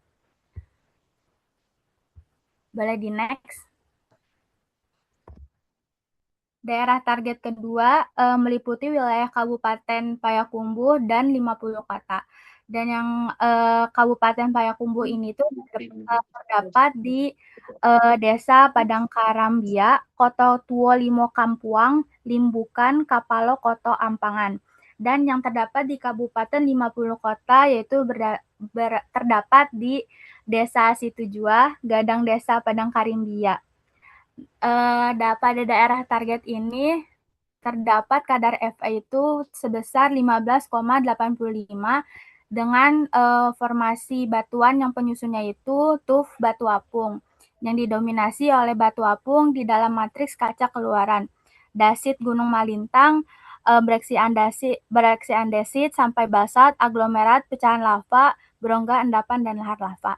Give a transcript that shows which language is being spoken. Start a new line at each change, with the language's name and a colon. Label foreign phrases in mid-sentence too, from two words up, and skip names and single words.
Indonesian: Boleh di next. Daerah target kedua meliputi wilayah Kabupaten Payakumbuh dan 50 kota. Dan yang Kabupaten Payakumbuh ini tuh terdapat di Desa Padang Karambia, Koto Tuo Limo Kampuang, Limbukan, Kapalo, Koto Ampangan. Dan yang terdapat di Kabupaten 50 kota yaitu terdapat di Desa Situjua, Gadang Desa Padang Karimbia. Pada daerah target ini terdapat kadar Fe itu sebesar 15,85 dengan formasi batuan yang penyusunnya itu tuf batu apung yang didominasi oleh batu apung di dalam matriks kaca keluaran, dasit Gunung Malintang, breksi andesit sampai basalt, aglomerat, pecahan lava, berongga, endapan, dan lahar lava.